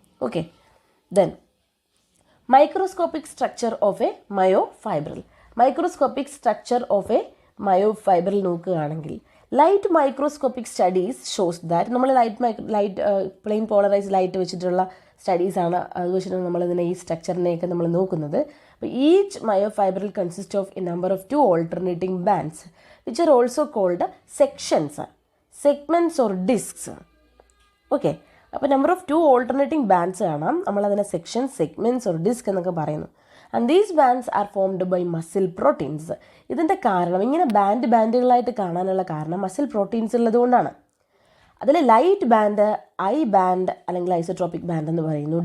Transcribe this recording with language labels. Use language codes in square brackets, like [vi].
[en] Okay, then microscopic structure of a myofibril. [ml] Microscopic structure of A മയോഫൈബ്രിൽ നോക്കുകയാണെങ്കിൽ [en] light microscopic studies shows that [ml] നമ്മൾ light plain polarise light വെച്ചിട്ടുള്ള സ്റ്റഡീസാണ്, അത് വെച്ചിട്ട് നമ്മളിതിനെ ഈ സ്ട്രക്ചറിനെയൊക്കെ നമ്മൾ നോക്കുന്നത്. [en] അപ്പോൾ each myofibril consist of a number of 2 alternating bands which are also called sections, segments or discs. [ml] Okay, അപ്പോൾ [en] number of 2 alternating bands [ml] കാണാം, നമ്മളതിനെ സെക്ഷൻസ്, സെഗ്മെൻറ്റ്സ് ഓർ ഡിസ്ക് എന്നൊക്കെ പറയുന്നു. [en] And these bands are formed by muscle proteins. [ml] ഇതിൻ്റെ കാരണം ഇങ്ങനെ ബാൻഡുകളായിട്ട് കാണാനുള്ള കാരണം മസിൽ പ്രോട്ടീൻസ് ഉള്ളതുകൊണ്ടാണ്. അതിൽ ലൈറ്റ് ബാൻഡ്, ഐ ബാൻഡ് അല്ലെങ്കിൽ ഐസോട്രോപ്പിക് ബാൻഡ് എന്ന് പറയുന്നു.